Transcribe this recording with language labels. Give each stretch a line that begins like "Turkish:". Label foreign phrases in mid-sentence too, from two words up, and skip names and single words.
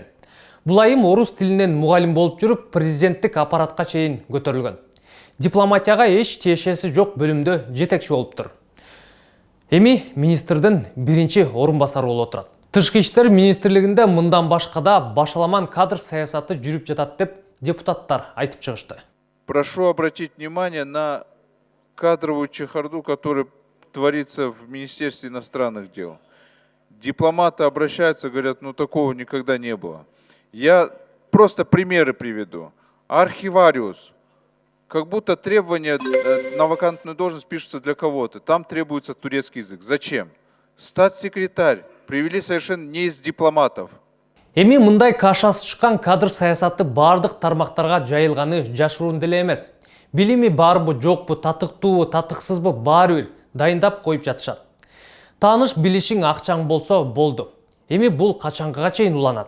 Kyrgyz: Бул айым орус тилинен мугалим болуп жүрүп, президенттик аппаратка чейин көтөрүлгөн. Дипломатияга эч тиешеси жок бөлүмдө жетекчи болуптур. Эми министрдин биринчи орун басары болуп отурат. Тышкы иштер министрлигинде мындан башка да башаламан кадр саясаты жүрүп жатат деп депутаттар айтып чыгышты.
Russian: Прошу обратить внимание на кадровую чехарду, которая творится в Министерстве иностранных дел. Дипломаты обращаются, говорят, ну такого никогда не было. Я просто примеры приведу. Архивариус. Как будто требования на вакантную должность пишутся для кого-то. Там требуется турецкий язык. Зачем? Статс-секретарь. Привели совершенно не из дипломатов.
Kyrgyz: Эми мындай кашасы чыккан кадр саясаты бардык тармактарга жайылганы жашыруун деле эмес. Билими барбы, жокпу, татыктуубу, татыксызбы баары бир дайындап коюп жатышат. Тааныш билишиң акчаң болсо болду. Эми бул качанга чейин уланат.